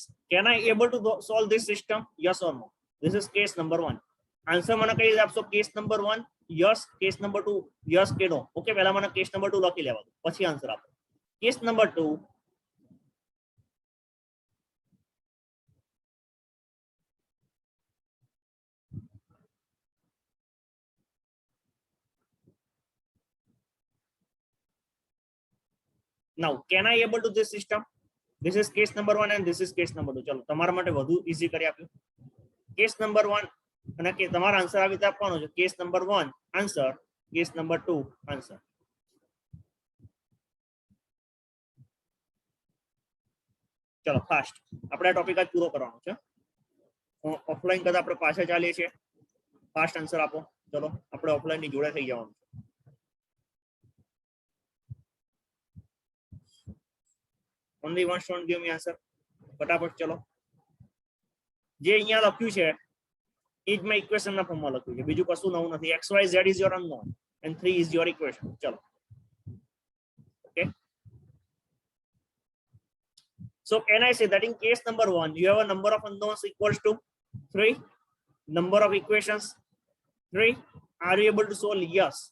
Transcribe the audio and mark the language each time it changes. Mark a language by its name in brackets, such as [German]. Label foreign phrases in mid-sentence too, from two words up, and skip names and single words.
[English] Can I able to solve this system? Yes or no? This is case number 1. Answer [Gujarati] મને કઈ આપશો? [English] Case number 1 yes, case number 2 yes કે no. [Gujarati] Okay, પહેલા મને [English] case number 2 [Gujarati] લખી લેવા દો, પછી આન્સર આપો. [English] Case number 2, now can I able to this system? This is case number 1 and this is case number 2. [Gujarati] ચલો તમારા માટે વધુ ઈઝી કરી આપ્યું. [English] Case number 1 [Gujarati] અને કે તમારો આન્સર આવી રીતે આપવાનો છે. [English] Case number 1 આન્સર, case number 2 આન્સર. [Gujarati] ચલો ફાસ્ટ, આપણે આ ટોપિક આજ પૂરો કરવાનો છે. ઓફલાઈન કરતા આપણે પાછા ચાલીએ છીએ. [English] fast answer [Gujarati] આપો. ચલો આપણે ઓફલાઈન ની જોડે થઈ જવાનું. [English] Only one student give me answer. [Gujarati] ફટાફટ ચલો. જે અહીંયા લખ્યું છે એ જ મેં ઇક્વેશન ના ફોર્મમાં લખ્યું છે, બીજું કશું નવું નથી. [English] XYZ is your unknown and 3 is your equation. [Gujarati] ચલો. Okay. [English] So can I say that in case number 1 you have a number of unknowns equals to 3, number of equations 3. Are you able to solve? Yes.